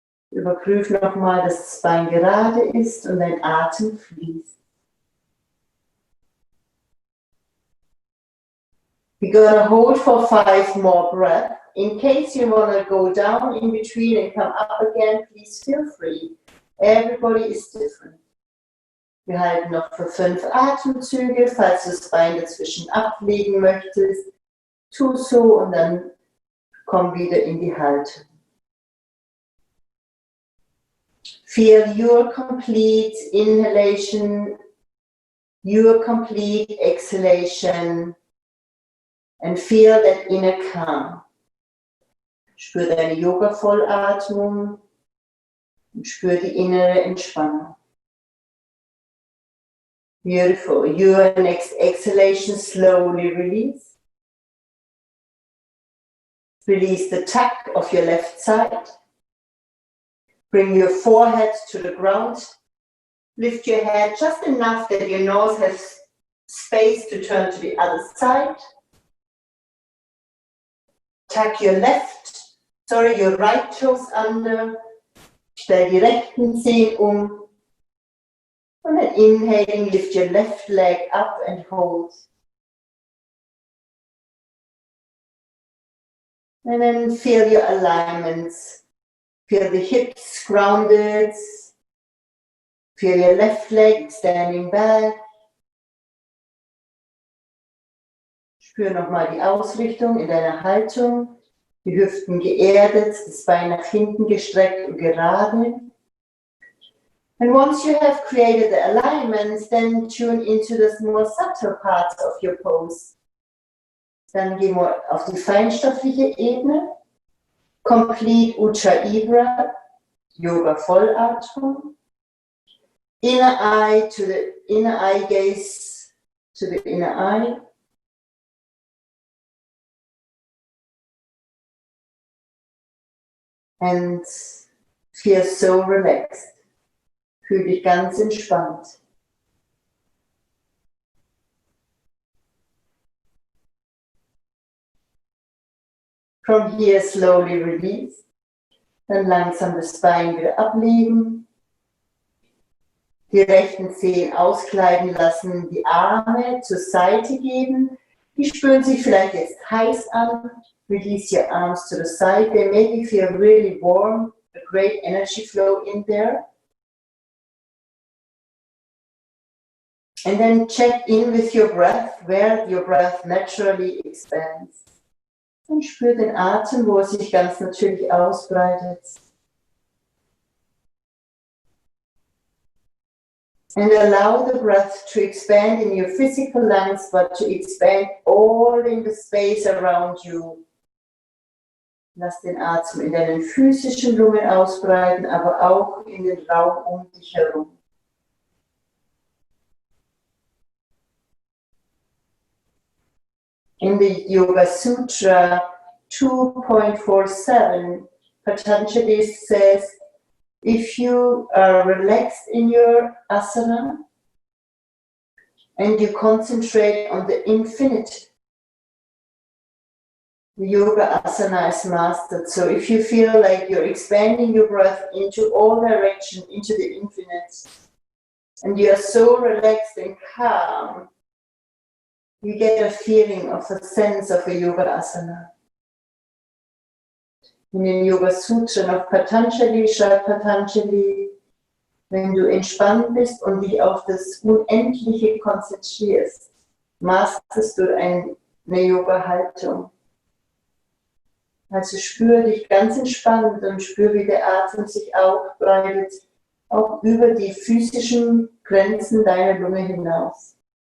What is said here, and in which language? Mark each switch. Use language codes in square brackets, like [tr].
[de] Überprüf nochmal, dass das Bein gerade ist und dein Atem fließt. [en] We're gonna hold for 5 more breaths. In case you wanna go down in between and come up again, please feel free. Everybody is different. [de] Wir halten noch für 5 Atemzüge. Falls du das Bein dazwischen ablegen möchtest, tu so und dann komm wieder in die Haltung. [en] Feel your complete inhalation, your complete exhalation, and feel that inner calm. [de] Spür deine Yoga-Vollatmung und spür die innere Entspannung. [en] Beautiful. Your next exhalation, slowly release. Release the tuck of your left side. Bring your forehead to the ground. Lift your head just enough that your nose has space to turn to the other side. Tuck your your right toes under. [de] Stell die rechten Zehen um. [en] And then inhaling, lift your left leg up and hold. And then feel your alignments. Feel the hips grounded. Feel your left leg standing back. [de] Spür nochmal die Ausrichtung in deiner Haltung. Die Hüften geerdet, das Bein nach hinten gestreckt und gerade. [en] And once you have created the alignments, then tune into the more subtle parts of your pose. [de] Dann gehen wir auf die feinstoffliche Ebene. [en] Complete Ujjayi, Yoga Vollatmung. Inner eye to the inner eye gaze to the inner eye. And feel so relaxed. [de] Fühl dich ganz entspannt. [en] From here slowly release. [de] Dann langsam das Bein wieder ablegen. Die rechten Zehen auskleiden lassen, die Arme zur Seite geben. Die spüren sich vielleicht jetzt heiß an. [en] Release your arms to the side. They make you feel really warm. A great energy flow in there. And then check in with your breath, where your breath naturally expands. [de] Und spür den Atem, wo er sich ganz natürlich ausbreitet. [en] And allow the breath to expand in your physical lungs, but to expand all in the space around you. [de] Lass den Atem in deinen physischen Lungen ausbreiten, aber auch in den Raum um dich herum. [en] In the Yoga Sutra 2.47, Patanjali says, if you are relaxed in your asana and you concentrate on the infinite, the yoga asana is mastered. So if you feel like you're expanding your breath into all directions, into the infinite, and you are so relaxed and calm, you get a feeling of a sense of a yoga asana. [de] In den Yoga Sutra of Patanjali schreibt Patanjali, wenn du entspannt bist und dich auf das Unendliche konzentrierst, masterst du eine Yoga-Haltung. Also spür dich ganz entspannt und spür, wie der Atem sich ausbreitet, auch über die physischen Grenzen deiner Lunge hinaus.